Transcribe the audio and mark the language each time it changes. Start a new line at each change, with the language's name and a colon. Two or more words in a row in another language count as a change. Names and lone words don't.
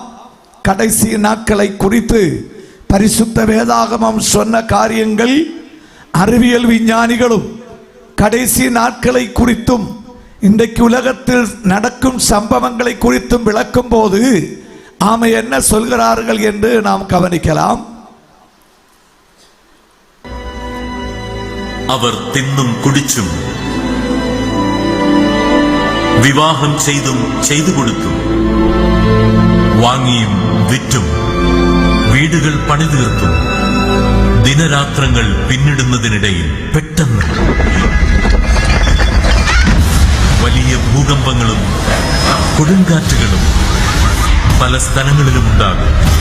Tamil: கடைசி நாட்களை குறித்து பரிசுத்த வேதாகமம் சொன்ன காரியங்கள் அறிவியல் விஞ்ஞானிகளும் கடைசி நாட்களை குறித்தும் இன்றைக்கு உலகத்தில் நடக்கும் சம்பவங்களை குறித்தும் விளக்கும் போது ஆமை என்ன சொல்கிறார்கள் என்று நாம் கவனிக்கலாம். அவர் தின்னும் குடிச்சும் விவாகம் செய்தும் செய்து கொடுத்தும் வாங்கியும் விற்றும்
Malayalam: വീടുകൾ പണിതീർത്തും ദിനരാത്രങ്ങൾ പിന്നിടുന്നതിനിടയിൽ പെട്ടെന്ന് വലിയ ഭൂകമ്പങ്ങളും കൊടുങ്കാറ്റുകളും പല സ്ഥലങ്ങളിലും ഉണ്ടാകും.